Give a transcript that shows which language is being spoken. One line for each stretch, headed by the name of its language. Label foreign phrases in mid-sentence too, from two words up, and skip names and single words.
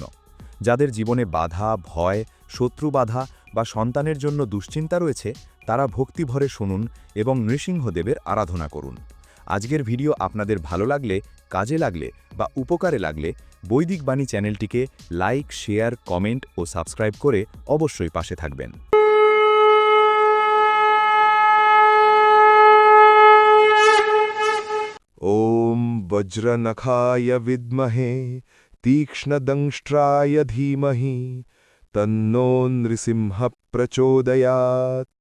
Bangla: যাদের জীবনে বাধা, ভয়, শত্রু বাধা বা সন্তানের জন্য দুশ্চিন্তা রয়েছে, তারা ভক্তিভরে শুনুন এবং নৃসিংহদেবের আরাধনা করুন। আজকের ভিডিও আপনাদের ভালো লাগলে, কাজে লাগলে বা উপকারে লাগলে বৈদিক বাণী চ্যানেলটিকে লাইক, শেয়ার, কমেন্ট ও সাবস্ক্রাইব করে অবশ্যই পাশে থাকবেন।
Sanskrit: ॐ वज्रनखाय विद्महे तीक्ष्णदंष्ट्राय धीमहि तन्नो नृसिंहः प्रचोदयात्।